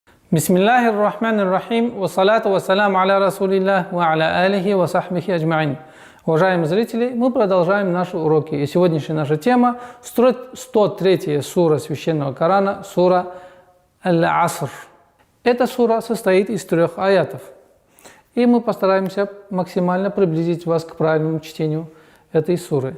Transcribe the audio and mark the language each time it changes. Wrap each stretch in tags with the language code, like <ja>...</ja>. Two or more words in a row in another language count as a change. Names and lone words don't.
<ar>بسم الله الرحمن الرحيم والصلاة والسلام على رسول الله وعلى آله وصحبه أجمعين.</ar> <ru>Уважаемые зрители, мы продолжаем наши уроки. И сегодняшняя наша тема – 103 сура Священного Корана, сура Аль-Аср. Эта сура состоит из 3 аятов. И мы постараемся максимально приблизить вас к правильному чтению этой суры.</ru>